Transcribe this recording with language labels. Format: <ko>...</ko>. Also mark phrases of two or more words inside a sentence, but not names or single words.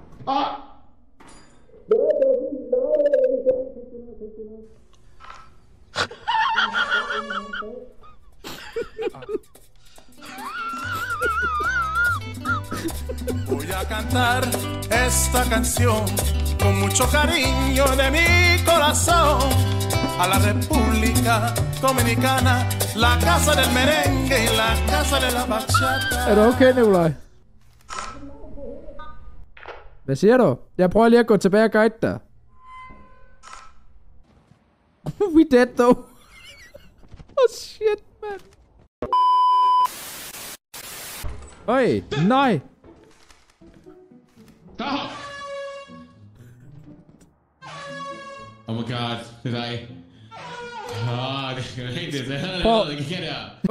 <es>Voy a cantar esta canción con mucho cariño de mi corazón a la República Dominicana, la casa del merengue y la casa de la bachata.</es> <da>Er du okay, Nikolaj? Hvad siger du? Jeg prøver lige at gå tilbage og guide dig.</da> <en>We dead though. Oh shit,</en> <da>man. Øj, nej. Stop!</da> <en>Oh my god,</en> <da>det er dig. Det er rigtigt, det havde jeg allerede ikke der.</da>